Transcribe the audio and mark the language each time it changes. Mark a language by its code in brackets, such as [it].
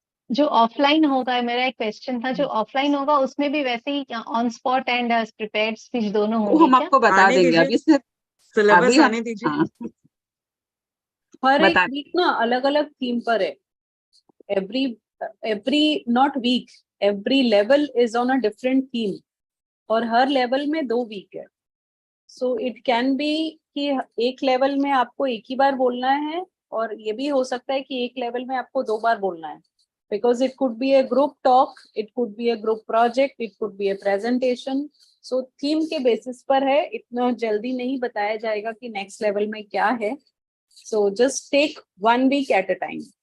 [hi] जो ऑफलाइन होगा, मेरा एक क्वेश्चन था, जो ऑफलाइन होगा उसमें भी वैसे ही on spot and prepared speech दोनों होंगे हम आपको बता देंगे अभी से, सिलेबस आने दीजिए। हर एक वीक ना अलग अलग थीम पर है। [en] every not week, every level is on a different theme [hi] और हर लेवल में 2 वीक है। [en] So it can be [hi] कि एक लेवल में आपको एक ही बार बोलना है और ये भी हो सकता है कि एक लेवल में आपको 2 बार बोलना है। [en] Because it could be a group talk, it could be a group project, it could be a presentation. [hi] So theme के basis पर है, इतना जल्दी नहीं बताया जाएगा कि next level में क्या है। [en] So just take 1 week at a time.